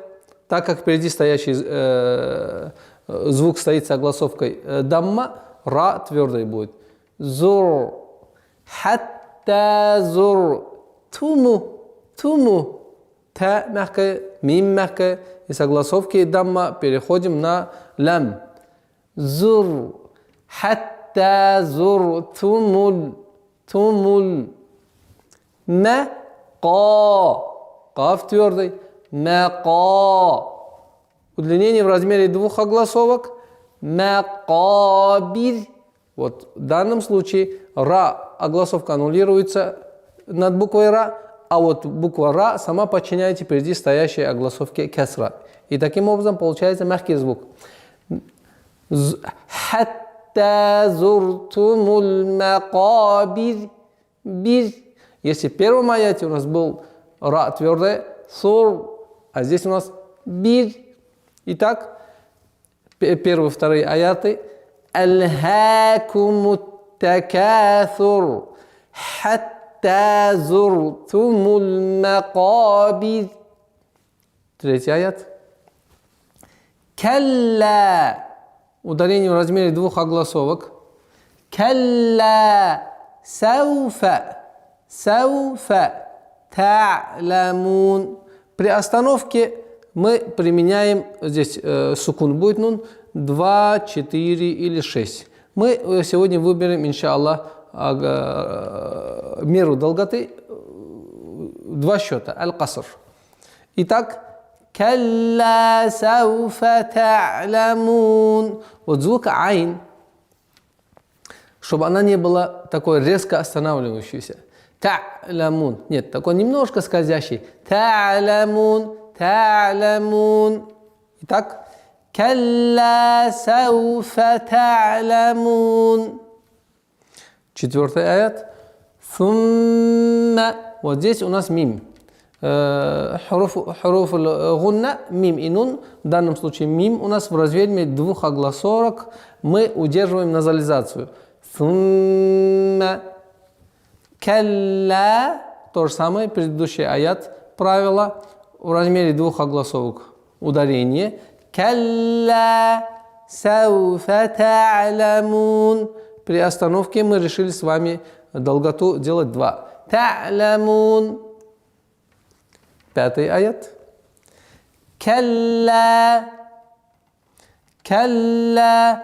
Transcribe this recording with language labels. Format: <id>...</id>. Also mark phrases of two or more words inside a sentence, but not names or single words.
<ru>Так как впереди стоящий звук стоит с огласовкой «дамма», «ра» твердой будет.</ru> <ar>«زر». «حتى زر».</ar> <ru>«Туму». «Туму». «Та» мягкая, «мим» мягкая. И с огласовки «дамма» переходим на «лам».</ru> <ar>«زر». «حتى زر». «تم». «تم». «ما». «ك».</ar> <ru>«Каф» твердый. «Мака». Удлинение в размере двух огласовок.</ru> <ar>«مقابر».</ar> <ru>Вот в данном случае «ра» огласовка аннулируется над буквой «ра», а вот буква «ра» сама подчиняется впереди стоящей огласовке «касра». И таким образом получается мягкий звук.</ru> <ar>«حتى زرتم المقابر». «بر».</ar> <ru>Если в первом аяте у нас был «ра» твердое, «сур», а здесь у нас «бир». Итак, первые, вторые аяты.</ru> <ar>«ألهاكم التكاثر. حتى زرتم المقابر».</ar> <ru>Третий аят. «Калла». Ударение в размере двух огласовок.</ru> <ar>«كلا سوف». «سوف تعلمون».</ar> <ru>При остановке мы применяем, здесь сукун будет нун, 2, 4 или 6. Мы сегодня выберем, иншаллах, меру долготы, 2 счета, аль-каср. Итак,</ru> <ar>«كلا سوف تعلمون».</ar> <ru>Вот звук «айн», чтобы она не была такой резко останавливающейся.</ru> <ar>«تعلمون».</ar> <ru>Нет, такой немножко скользящий.</ru> <ar>«تعلمون». «تعلمون».</ar> <ru>Итак,</ru> <ar>«كلا سوف تعلمون».</ar> <ru>Четвертый аят. «Сумма». Вот здесь у нас мим.</ru> <ar>حروف الغنة,</ar> <ru>мим и нун. В данном случае мим у нас в размере двух огласовок. Мы удерживаем назализацию.</ru> <ar>«ثم». «كلا».</ar> <ru>То же самое, предыдущий аят, правило в размере двух огласовок. Ударение.</ru> <ar>«كلا سوف تعلمون».</ar> <ru>При остановке мы решили с вами долготу делать 2. «Та'ламун». Пятый аят.</ru> <ar>«كلا». «كلا».</ar>